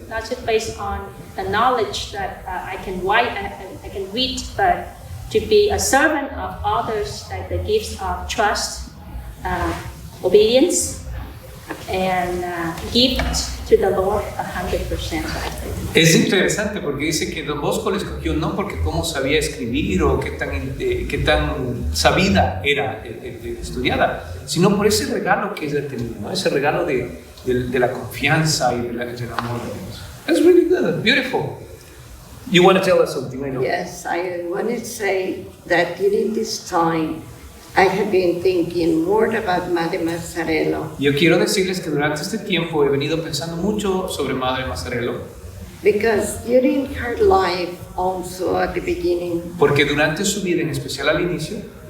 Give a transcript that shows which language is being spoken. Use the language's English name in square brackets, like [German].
[English] not just based on the knowledge that I can write, I can read, but to be a servant of others, like the gifts of trust, obedience, and gift to the Lord 100%. [Spanish] es interesante porque dice que Don Bosco le escogió no porque cómo sabía escribir o qué tan sabida era estudiada, sino por ese regalo que ella tenía, ¿no? Ese regalo de la confianza y del amor de Dios. [English] That's really good, beautiful. You want to tell us something, I know. yes, I want to say that during this time, I have been thinking more about Maria Mazzarello [Spanish] Yo quiero decirles que durante este tiempo he venido pensando mucho sobre Maria Mazzarello, [English] because during her life, also at the beginning, [Spanish] porque durante su vida, en especial al inicio,